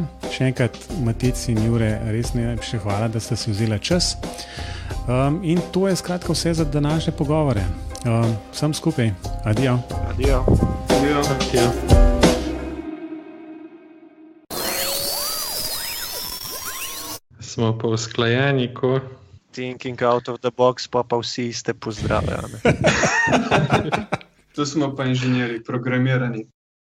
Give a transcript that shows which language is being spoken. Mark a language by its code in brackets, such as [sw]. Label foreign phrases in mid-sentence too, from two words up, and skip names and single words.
[sl] Še enkrat Matic in Jure, res najlepše hvala, da ste si vzeli čas. In to je skratka vse za današnje pogovore. Vsem skupaj. Adijo. Adijo. Adijo. Adijo. Smo pa usklajeni, ko... [en] Thinking out of the box, [sl] pa vsi ste pozdravljeni. To smo pa inženirji, programirani.